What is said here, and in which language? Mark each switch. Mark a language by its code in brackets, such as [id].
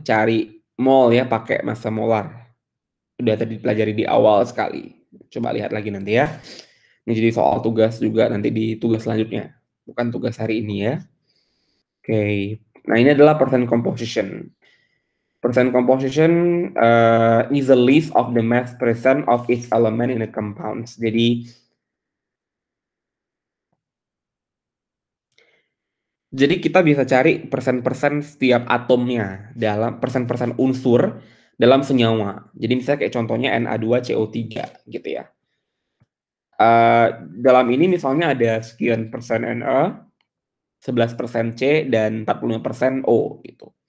[id] Cari mol ya pakai massa molar. Udah tadi pelajari di awal sekali. Coba lihat lagi nanti ya. Ini jadi soal tugas juga nanti di tugas selanjutnya. Bukan tugas hari ini ya. Oke. Nah, ini adalah percent composition. [en] Percent composition is a list of the mass percent of each element in a compounds. [id] Jadi kita bisa cari persen-persen setiap atomnya dalam persen-persen unsur dalam senyawa. Jadi misalnya kayak contohnya Na2CO3 gitu ya. Dalam ini misalnya ada sekian persen Na, 11% C, dan 45% O gitu.